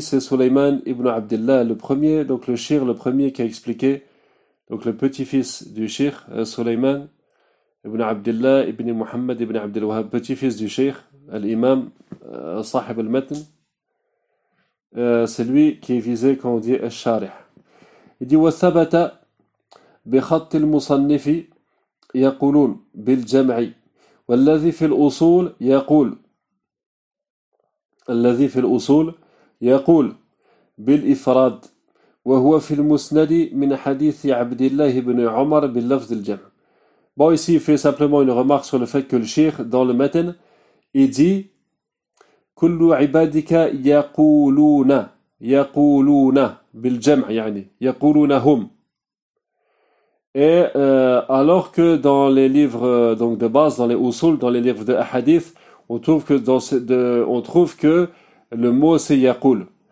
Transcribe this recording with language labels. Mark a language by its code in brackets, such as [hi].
[fr] C'est Sulayman ibn Abdullah, le premier, donc le shir, le premier qui a expliqué, donc le petit-fils du shir, Sulayman ibn Abdullah ibn Muhammad ibn Abdul Wahhab, petit-fils du shir, l'imam, sahib al-matn. C'est lui qui est visé quand on dit al-sharih. Il dit [ar] وثبت بخط المصنف يقولون بالجمع والذي في الأصول يقول الذي في الأصول يقول بالإفراد وهو في المسند من حديث عبد الله بن عمر باللفظ الجمع. [fr] Bon, ici il fait simplement une remarque sur le fait que le cheikh dans le matin il dit [ar] كل عبادك يقولون يقولون بالجمع يعني يقولون هم. [fr] Et alors que dans les livres donc de base, dans les usul, dans les livres de hadith, on trouve que le mot c'est yaqul.